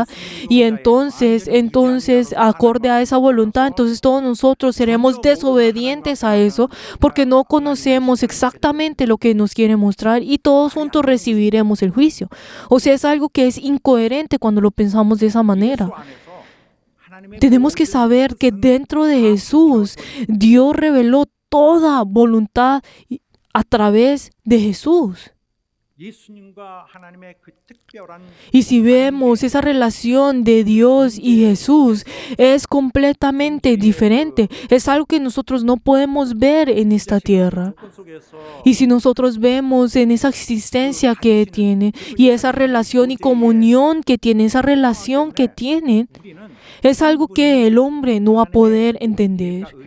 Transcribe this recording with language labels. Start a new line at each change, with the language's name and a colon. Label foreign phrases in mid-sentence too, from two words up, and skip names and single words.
Spanish: Y entonces, acorde a esa voluntad, entonces todos nosotros seremos desobedientes a eso porque no conocemos exactamente lo que nos quiere mostrar, y todos juntos recibiremos el juicio. O sea, es algo que es incoherente cuando lo pensamos de esa manera. Tenemos que saber que dentro de Jesús, Dios reveló toda voluntad a través de Jesús.
Korean: 예수님과 하나님의 그 특별한
Spanish: Y si vemos esa relación de Dios y Jesús, es completamente diferente. Es algo que nosotros no podemos ver en esta tierra. Y si nosotros vemos en esa existencia que tiene y esa relación y comunión que tiene, esa relación que tienen, es algo que el hombre no va a poder entender.